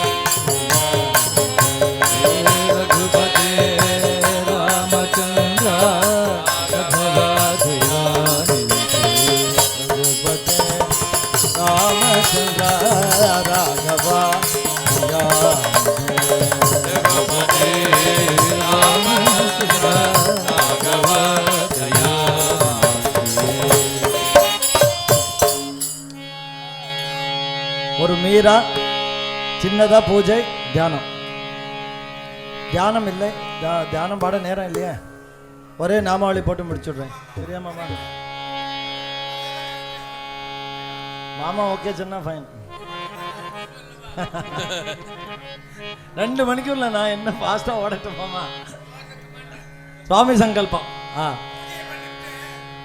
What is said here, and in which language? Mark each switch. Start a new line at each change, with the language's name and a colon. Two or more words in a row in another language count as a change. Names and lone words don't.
Sanskrit: रघुपते रामचंद्र राघव दयानिधे रघुपते रामचंद्र राघव दयानिधे रघुपते रामचंद्र राघव दयानिधे
Tamil: ஒரு மீரா சின்னதா பூஜை தியானம் தியானம் இல்லை தியானம் பாட நேரம் இல்லையே ஒரே நாமாவளி போட்டு முடிச்சுடுறேன் சரியா மாமா மாமா ஓகே சொன்னா ஃபைன் 2 மணிக்குள்ள நான் என்ன ஃபாஸ்டா ஓடட்டும் மாமா சுவாமி சங்கல்பம்